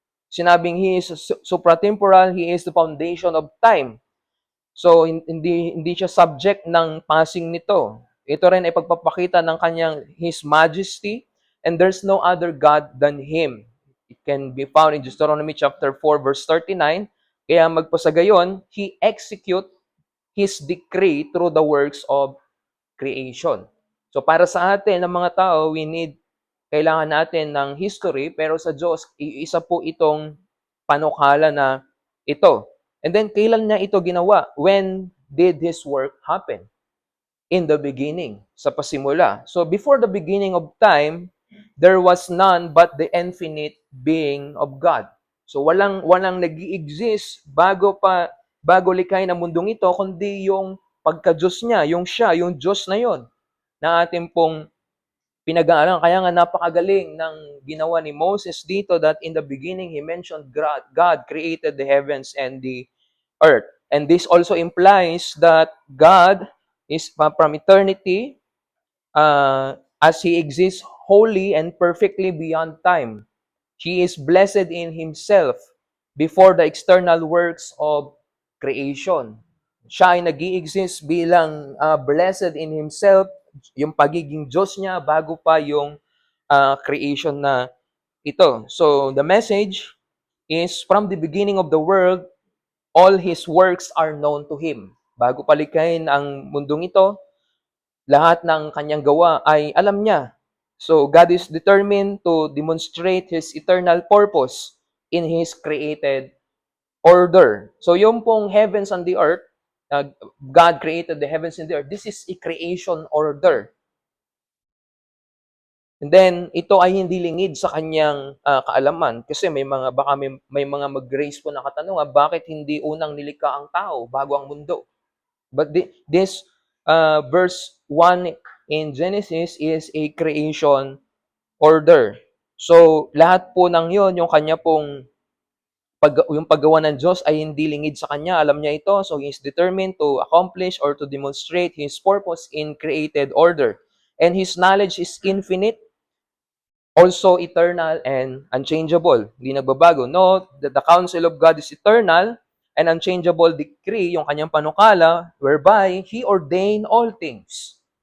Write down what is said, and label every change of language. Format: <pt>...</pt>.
<en>Sinabing He is supra-temporal, He is the foundation of time.</en> <tl>So, hindi siya subject ng passing nito. Ito rin ay pagpapakita ng kanyang</tl> <en>His Majesty, and there's no other God than Him. It can be found in Deuteronomy chapter 4 verse 39.</en> <tl>Kaya magpasagayon,</tl> <en>He execute His decree through the works of creation.</en> <tl>So para sa atin, ng mga tao, kailangan natin ng history, pero sa Diyos, isa po itong panukala na ito. And then, kailan niya ito ginawa?</tl> <en>When did His work happen? In the beginning,</en> <tl>sa pasimula.</tl> <en>So, before the beginning of time, there was none but the infinite being of God.</en> <tl>So, walang nag-i-exist bago likhain ang mundong ito, kundi yung pagka-Diyos niya, yung siya, yung Diyos na yon na ating pong pinag-aaralan. Kaya nga napakagaling ng ginawa ni Moses dito</tl> <en>that in the beginning, he mentioned God created the heavens and the earth. And this also implies that God is from eternity, as He exists wholly and perfectly beyond time. He is blessed in Himself before the external works of creation.</en> <tl>Siya ay nag-i-exist bilang</tl> <en>blessed in Himself,</en> <tl>yung pagiging Diyos niya bago pa yung creation na ito.</tl> <en>So, the message is from the beginning of the world, all His works are known to Him.</en> <tl>Bago palikhain ang mundong ito, lahat ng kanyang gawa ay alam niya.</tl> <en>So, God is determined to demonstrate His eternal purpose in His created order. So,</en> <tl>yung pong</tl> <en>heavens and the earth, God created the heavens and the earth. This is a creation order.</en> <tl>And then, ito ay hindi lingid sa kanyang kaalaman. Kasi baka may mga mag-raise po na katanungan, bakit hindi unang nilikha ang tao bago ang mundo?</tl> <en>But this verse 1 in Genesis is a creation order.</en> <tl>So, lahat po ng yon, yung kanya pong yung paggawa ng Diyos ay hindi lingid sa kanya. Alam niya ito.</tl> <en>So, He is determined to accomplish or to demonstrate His purpose in created order. And His knowledge is infinite, also eternal and unchangeable.</en> <tl>Hindi nagbabago.</tl> <en>No, the counsel of God is eternal and unchangeable decree,</en> <tl>yung kanyang panukala,</tl> <en>whereby He ordained all things.</en>